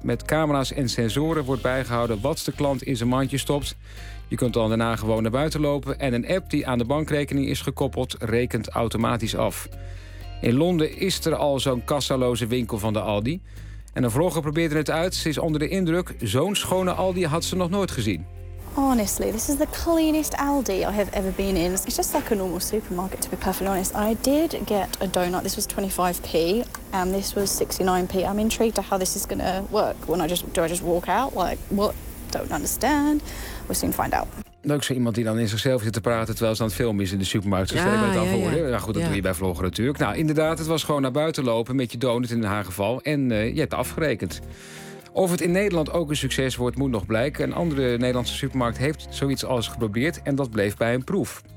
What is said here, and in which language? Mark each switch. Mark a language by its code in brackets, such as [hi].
[nl] Met camera's en sensoren wordt bijgehouden wat de klant in zijn mandje stopt. Je kunt dan daarna gewoon naar buiten lopen en een app die aan de bankrekening is gekoppeld rekent automatisch af. In Londen is er al zo'n kassaloze winkel van de Aldi. En een vlogger probeerde het uit. Ze is onder de indruk, zo'n schone Aldi had ze nog nooit gezien. [en] Honestly, this is the cleanest Aldi I have ever been in. It's just like a normal supermarket, to be perfectly honest. I did get a donut. This was 25p and this was 69p. I'm intrigued to how this is going to work. When I just, do I just walk out? Like, what? Don't understand. We'll soon find out. [nl] Leuk zo iemand die dan in zichzelf zit te praten terwijl ze aan het filmen is in de supermarkt. Dus dat doe je bij vloggen natuurlijk. Nou, inderdaad, het was gewoon naar buiten lopen met je donut in haar geval. En je hebt afgerekend. Of het in Nederland ook een succes wordt, moet nog blijken. Een andere Nederlandse supermarkt heeft zoiets al eens geprobeerd en dat bleef bij een proef.